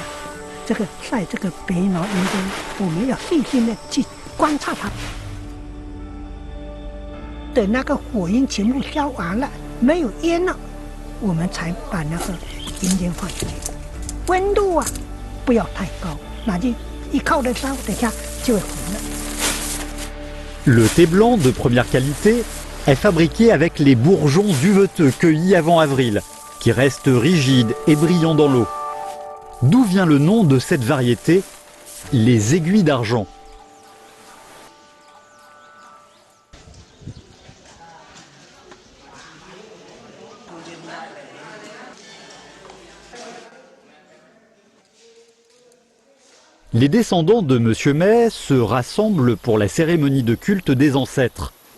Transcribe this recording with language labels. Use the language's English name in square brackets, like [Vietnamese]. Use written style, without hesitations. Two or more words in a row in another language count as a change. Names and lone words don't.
[Chinese] 这个晒这个白毛银针，我们要细心的去观察它。等那个火焰全部烧完了，没有烟了，我们才把那个银针放进去。温度啊，不要太高，那就一靠着烧，等下就会糊了。 [French] Le thé blanc de première qualité est fabriqué avec les bourgeons duveteux cueillis avant avril, qui restent rigides et brillants dans l'eau. D'où vient le nom de cette variété, les aiguilles d'argent. Les descendants de Monsieur Mai se rassemblent pour la cérémonie de culte des ancêtres.